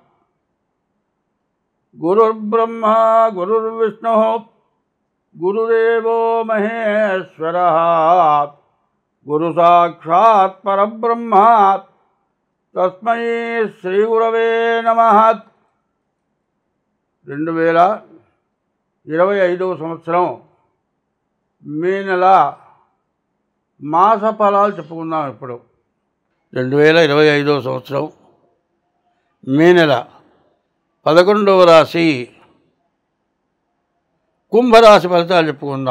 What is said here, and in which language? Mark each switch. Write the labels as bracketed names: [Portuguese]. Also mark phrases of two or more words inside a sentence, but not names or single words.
[Sanskrit] गुरुर्ब्रह्मा गुरुर्विष्णुः गुरुदेवो महेश्वरः गुरुसाक्षात् परब्रह्म तस्मै श्रीगुरवे नमः। [Telugu] 2025వ సంవత్సరం మే నెల మాస ఫలాలు చెప్పుకుందాం. ఇప్పుడు 2025వ సంవత్సరం మే నెల 11వ రాశి కుంభరాశి ఫలితాలు చెప్పుకుందాం.